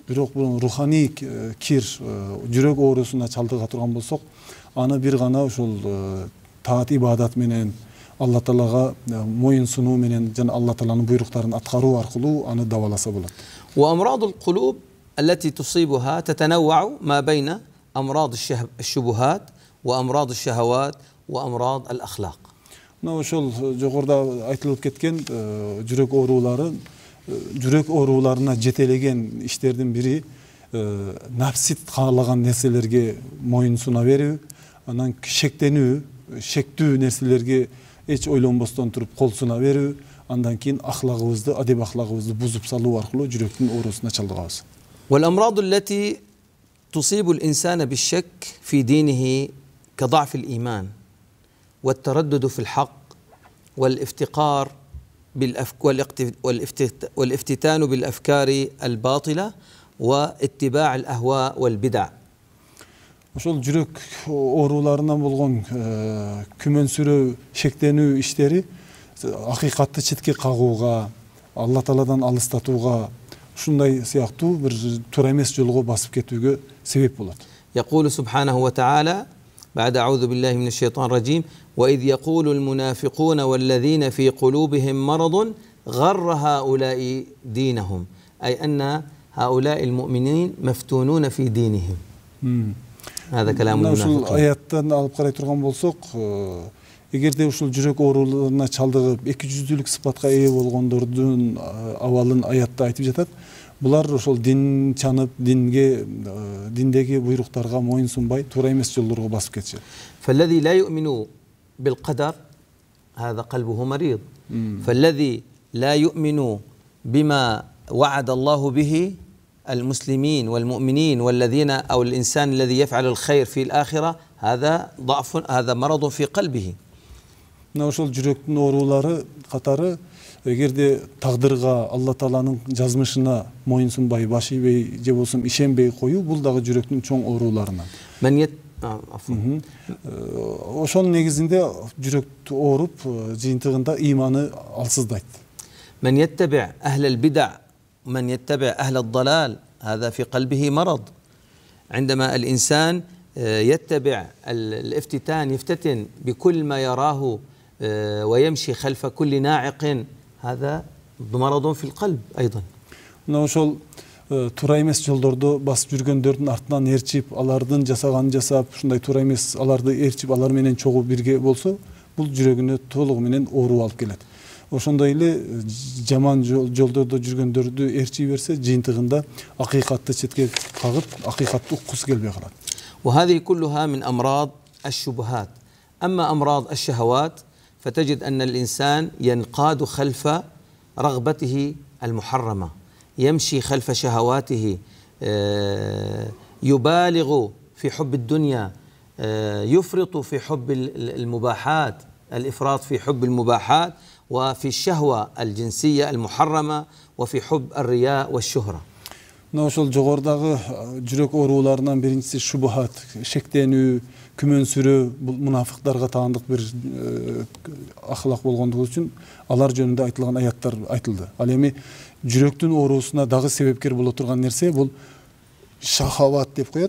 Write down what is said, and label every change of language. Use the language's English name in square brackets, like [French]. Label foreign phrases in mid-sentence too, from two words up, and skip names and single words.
[Kyrgyz] Бирок бул руханий кир жүрөк оорусуна чалдыга турган болсок, аны бир гана ушул таат ибадат менен Алла Таалага моюн сунуу менен жана Алла Тааланын буйруктарын аткаруу аркылуу аны дабаласа болот. [Arabic] وأمراض القلوب التي تصيبها تتنوع ما بين أمراض الشبهات وأمراض الشهوات وأمراض الأخلاق. [Kyrgyz] Мына ошол жогоруда айтылып кеткен жүрөк оорулары, жүрөк ооруларына жетелеген иштердин бири нафсит каалаган нерселерге моюн суна берүү, анан шектенүү, шектүү нерселерге эч ойлонбостон туруп кол суна берүү, андан кийин ахлагыбызды, адеп ахлагыбызды бузуп салуу аркылуу жүрөктүн оорусуна чалдыгабыз. [Arabic] والأمراض التي تصيب الإنسان بالشك في دينه كضعف الإيمان والتردد في الحق والافتقار والافتتان بالأفكار الباطلة واتباع الأهواء والبدع. [Kyrgyz] Ошол жүрөк ооруларынан болгон күмөнсүрөө, шектенүү иштери акыйкатты четке кагууга, Алла Тааладан алыстатууга, ушундай сыяктуу бир туура эмес жолго басып кетүүгө себеп болот. [Arabic] يقول سبحانه وتعالى بعد أعوذ بالله من الشيطان الرجيم وإذ يقول المنافقون والذين في قلوبهم مرض غر هؤلاء دينهم، أي أن هؤلاء المؤمنين مفتونون في دينهم. هذا كلام المنافقين. [Kyrgyz] Ушул аяттан алып карай турган болсок, эгерде ушул жүрөк ооруларына чалдыгып эки жүздүүлүк сыпатка ээ болгондордун абалын аятта айтып жатат. Булар ошол дин чанып, диндеги буйруктарга моюн сунбай, туура эмес жолдорго басып кетишет. [Arabic] فالذي لا يؤمن بالقدر هذا قلبه مريض. فالذي لا يؤمن بما وعد الله به المسلمين والمؤمنين والذين أو الإنسان الذي يفعل الخير في الآخرة هذا ضعف، هذا مرض في قلبه. [Kyrgyz] Ошол жүрөктүн оорулары катары, эгерде тагдырга, Алла Тааланын жазмышына моюн сунбай, баш ийбей же болсо ишенбей коюу, бул дагы жүрөктүн чоң ооруларынан. Ошол негизинде жүрөк ооруп, жыйынтыгында ыйманы алсыздайт. [Arabic] من يتبع أهل البدع من يتبع أهل الضلال هذا في قلبه مرض. عندما الإنسان يتبع الافتتان، يفتتن بكل ما يراه ويمشي خلف كل ناعق، هذا مرض في القلب أيضا. [Kyrgyz] Ошол туура эмес жолдорду басып жүргөндөрдүн артынан ээрчип, алардын жасаганын жасап, ушундай туура эмес аларды ээрчип, алар менен чогуу бирге болсо, бул жүрөгүнө толугу менен оору алып келет. ошондой эле жаман жолдордо жүргөндөрдү ээрчий берсе жыйынтыгында акыйкатты четке кагып акыйкатты уккусу келбей калат. [Arabic] وهذه كلها من أمراض الشبهات. أما أمراض الشهوات فتجد أن الإنسان ينقاد خلف رغبته المحرمة، يمشي خلف شهواته، يبالغ في حب الدنيا، يفرط في حب المباحات، الإفراط في حب المباحات وفي الشهوة الجنسية المحرمة وفي حب الرياء والشهرة. [Kyrgyz] Мына ошол жогорудагы жүрөк ооруларынан биринчиси шубухат, шектенүү, күмөнсүрөө, бул мунафыктарга таандык бир ахлак болгондугу үчүн алар жөнүндө айтылган аяттар айтылды. Ал эми жүрөктүн оорусуна дагы себепкер боло турган нерсе бул шахават деп коет.